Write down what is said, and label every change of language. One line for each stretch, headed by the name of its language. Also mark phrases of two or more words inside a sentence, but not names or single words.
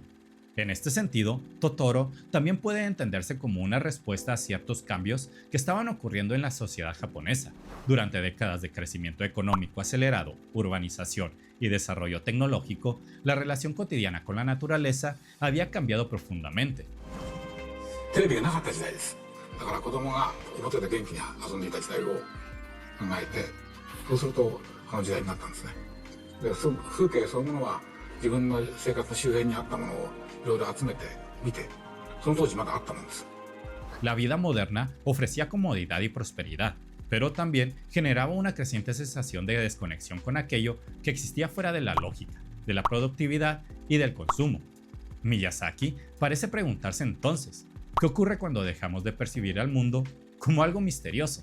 Spanish: En este sentido, Totoro también puede entenderse como una respuesta a ciertos cambios que estaban ocurriendo en la sociedad japonesa. Durante décadas de crecimiento económico acelerado, urbanización y desarrollo tecnológico, la relación cotidiana con la naturaleza había cambiado profundamente.
Japanese: テレビがなかった時代です。だから子供が表で元気に遊んでいた時代を考えて、そうするとあの時代になったんですね。で、風景そのものは自分の生活の周辺にあったものをいろいろ集めて見て、その当時まだあったもんです。
Spanish: La vida moderna ofrecía comodidad y prosperidad, pero también generaba una creciente sensación de desconexión con aquello que existía fuera de la lógica, de la productividad y del consumo. Miyazaki parece preguntarse entonces, ¿qué ocurre cuando dejamos de percibir al mundo como algo misterioso?